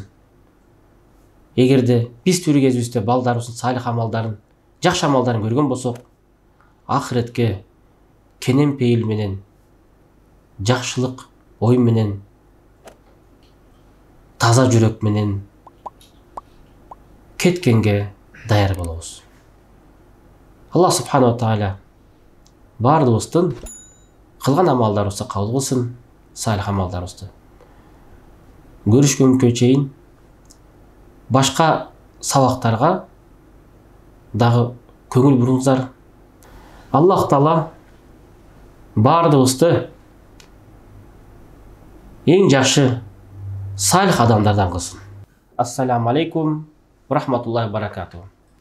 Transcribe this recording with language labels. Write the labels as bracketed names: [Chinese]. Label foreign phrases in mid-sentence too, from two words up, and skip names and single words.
[Kyrgyz] Эгерде биз тирүү кезибизде балдарыбыздын салих амалдарын, жакшы амалдарын көргөн болсок, ахиретке кенен пейил менен, жакшылык ой менен, таза жүрөк менен кеткенге даяр болобуз. Аллах [Arabic] سبحانه تعالى [Kyrgyz] бардыгыбыздын кылган амалдарыбызды кабыл кылсын, салих амалдарыбызды. Көрүшкөнгө чейин башка сабактарга дагы көңүл буруңуздар. Аллах Таала бардыгыбызды эң жакшы салих адамдардан кылсын. [Arabic] السلام عليكم ورحمة الله وبركاته.